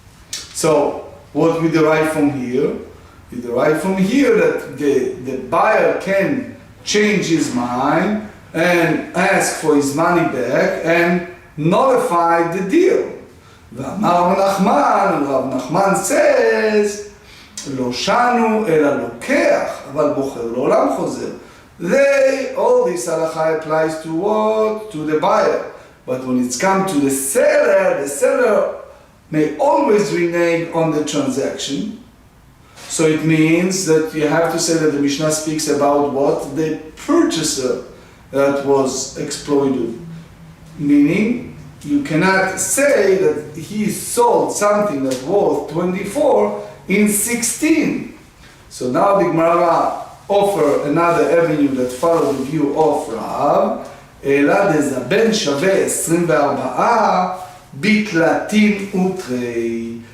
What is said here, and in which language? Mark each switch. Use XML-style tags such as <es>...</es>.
<en>So, what we derive from here? We derive from here that the buyer can change his mind and ask for his money back and nullify the deal. Rav Nachman says,</en> <he>לא שנו אלא לוקח, אבל בוחר לעולם חוזר.</he> <en>All this halacha applies to what? To the buyer. But when it's come to the seller may always renege on the transaction. So it means that you have to say that the Mishnah speaks about what? The purchaser that was exploited. Meaning, you cannot say that he sold something that worth 24 in 16. So now the Gemara offer another avenue that follows the view of Rav.</en> <arc>אלא דזבן שווה 24 בתלתין ותרי.</arc>